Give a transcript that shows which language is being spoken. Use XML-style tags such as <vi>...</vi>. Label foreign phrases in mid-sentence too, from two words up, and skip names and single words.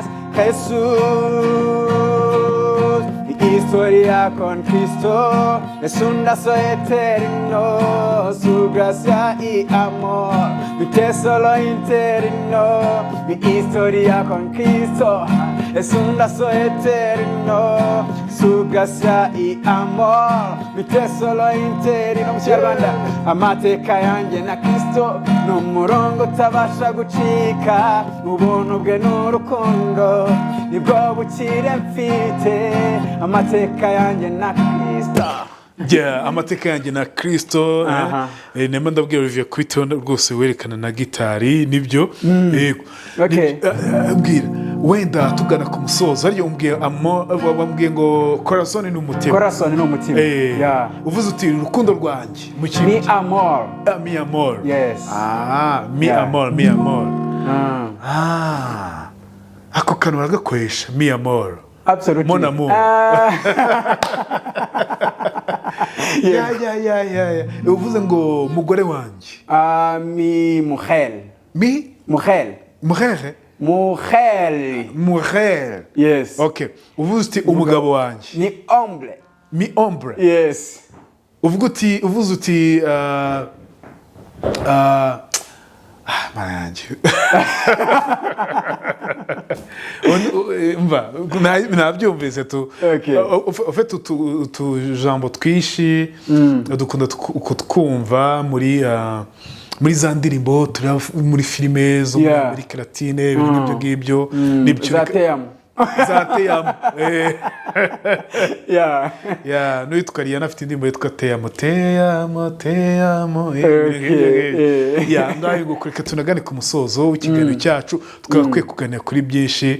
<es>Jesús, mi historia con Cristo es un lazo eterno, su gracia y amor, mi tesoro interno. Mi historia con Cristo es un lazo eterno, su gracia y amor, mi tesoro interno.</es> <rw>Mukinyarwanda, amateka yanjye na Kristo ni umurongo utabasha gucika, ubuntu bwe n'urukundo nibwo bukire mfite. Amateka yanjye na Kristo. Amateka yanjye na Kristo. Nema ndabwira Olivier kwiteho rwose werekana na gitari nibyo. Yego. Bwira wenda tugana ku musozo ariyo wambwiye ngo corazon ni umutima. Corazon ni umutima. Uvuze uti urukundo rwanjye mu kintu.</rw> <es>Mi amor. Mi amor.</es> <en>Yes.</en> <es>Mi amor, mi amor.</es> <rw>Ako kantu baragakoresha</rw> <es>mi amor.</es> <en>Absolutely.</en> <fr>Mon amour.</fr> <rw>Uvuze ngo mugore wanjye.</rw> <es>Mi mujer. Mi? Mujer. Mujer? Mujer. Mujer.</es> <en>Yes. Okay.</en> <rw>Uvuze uti umugabo wanjye.</rw> <es>Ni hombre. Mi hombre.</es> <en>Yes.</en> <rw>Uvuze uti Marangi. Mva, nabyumvise tu. Ufite utujambo twishi dukunda kutwumva muri za ndirimbo turi muri filime zo muri Latine ibintu ngibyo nibyo zateyamo n'uwitwa Rihanna afite indirimbo yitwa teyamo ngaho ngo kureka tunagane ku musozo w'ikiganiro cyacu twakwiye kuganira kuri byinshi.</rw>